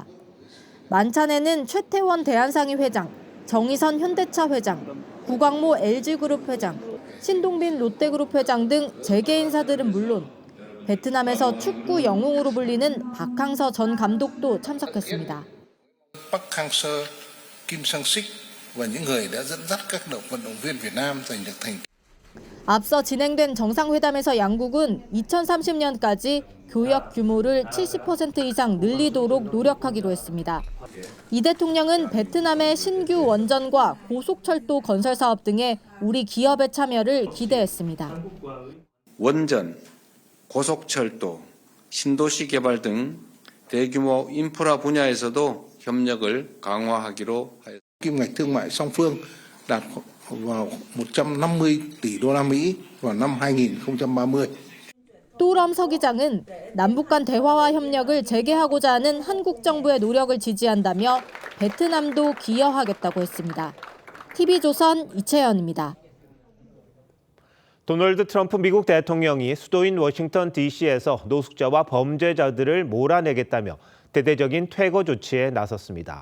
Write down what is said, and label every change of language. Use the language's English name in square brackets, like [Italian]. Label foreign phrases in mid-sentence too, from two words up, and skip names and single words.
[Korean] 만찬에는 최태원 대한상의 회장, 정의선 현대차 회장, 구광모 LG그룹 회장, 신동빈 롯데그룹 회장 등 재계 인사들은 물론 베트남에서 축구 영웅으로 불리는 박항서 전 감독도 참석했습니다. [Vietnamese] Park Hang-seo, Kim Sang-sik và những người đã dẫn dắt các vận động viên Việt Nam giành được thành. [Korean] 앞서 진행된 정상회담에서 양국은 2030년까지 교역 규모를 70% 이상 늘리도록 노력하기로 했습니다. 이 대통령은 베트남의 신규 원전과 고속철도 건설 사업 등에 우리 기업의 참여를 기대했습니다. 원전, 고속철도, 신도시 개발 등 대규모 인프라 분야에서도 협력을 강화하기로 하였습니다. [Vietnamese] Kim ngạch thương mại song phương đạt vào 150 tỷ đô la Mỹ vào năm 2030. [Korean] 또럼 서기장은 남북 간 대화와 협력을 재개하고자 하는 한국 정부의 노력을 지지한다며 베트남도 기여하겠다고 했습니다. TV조선 이채연입니다. 도널드 트럼프 미국 대통령이 수도인 워싱턴 DC에서 노숙자와 범죄자들을 몰아내겠다며 대대적인 퇴거 조치에 나섰습니다.